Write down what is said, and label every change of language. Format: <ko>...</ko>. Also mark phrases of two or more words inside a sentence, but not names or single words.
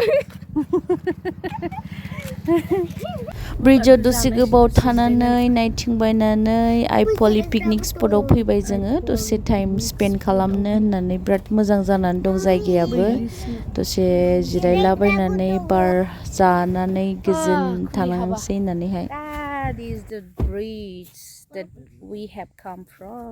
<brx>ब्रिड्जआव दसे गोबाव थानानै नायथिंबायनानै आइ पवालि पिकनिक स्पटआव फैबाय जोङो दसे</brx> <en>time spend</en> <brx>खालामनो होननानै बिराद मोजां जानानै दं जायगायाबो दसे जिरायलाबायनानै बार जानानै गोजोन थानांसै होननानैहाय</brx> <en>That is the bridge that we have come from.</en>